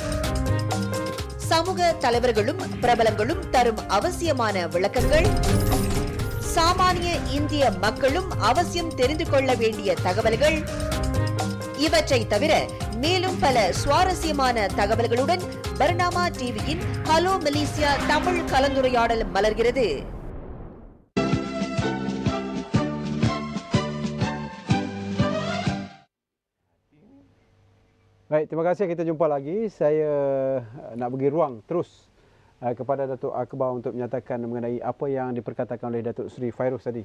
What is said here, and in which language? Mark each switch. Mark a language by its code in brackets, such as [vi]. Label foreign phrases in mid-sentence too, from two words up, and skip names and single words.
[ta] சமூக தலைவர்களும் பிரபலங்களும் தரும் அவசியமான விளக்கங்கள், சாமானிய இந்திய மக்களும் அவசியம் தெரிந்து கொள்ள வேண்டிய தகவல்கள், இவற்றை தவிர மேலும் பல சுவாரஸ்யமான தகவல்களுடன் பர்னாமா டிவியின் ஹலோ மலேசியா தமிழ் கலந்துரையாடல் மலர்கிறது. [ms] Baik, terima kasih. Kita jumpa lagi. Saya nak bagi ruang terus kepada Datuk Akbar untuk menyatakan mengenai apa yang diperkatakan oleh Datuk Seri Fairuz tadi.